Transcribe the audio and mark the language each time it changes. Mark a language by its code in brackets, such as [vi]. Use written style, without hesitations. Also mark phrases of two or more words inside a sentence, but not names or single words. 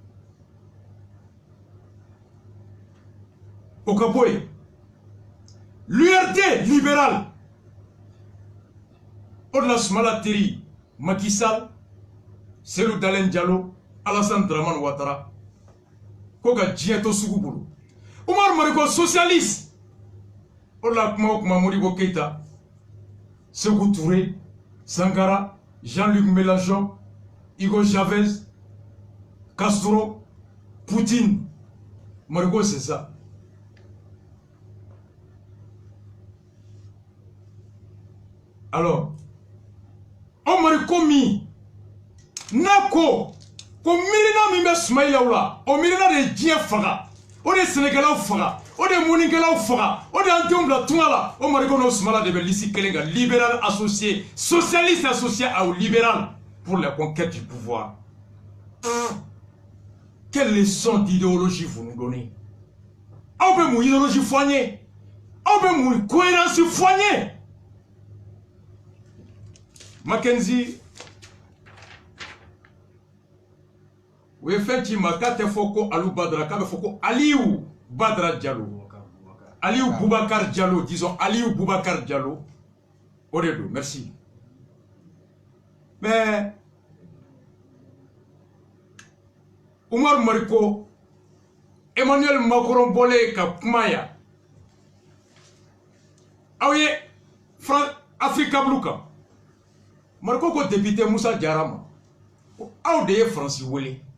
[bm] o ka bɔ yen l'URD libéral o de la Sumala teri Macky Sall Cellou Dalein Diallo Alassane Dramane Ouattara ko ka diɲɛ to sugu bolo Umar Mariko socialiste o de la kuma o kuma Modibo Keita Sékou Touré Sankara Jean-Luc Mélenchon Hugo Chavez Castro Poutine Mariko [fr] c'est ça. Alors on [bm] Mariko mi Nako ko mirina min bɛ Sumayilaw la o mirina de diɲɛ faga o de Sɛnɛkɛlaw faga o de mɔnikɛlaw faga o de an denw bila tunga la o Mariko n'o Sumala de bɛ liste kelen kan [fr] libéral associé socialiste associé au libéral pour la conquête du pouvoir. Quelle leçon d'idéologie vous nous donnez? [bm] Aw bɛ mun idéologie fɔ an ye aw bɛ mun cohérence fɔ an ye. Mackenzie o ye fɛn ci ma k'a tɛ fɔ ko Aliou Badara k'a bɛ fɔ ko Aliou Badara Diallo Aliou Boubacar Diallo disons Aliou Boubacar Diallo o de don [fr] merci mais [bm] Umar Mariko Emmanuel Macron bɔlen ka kuma yan aw ye Afrika Blue kan Mariko ko député Moussa Diarra ma aw de ye Faransi wele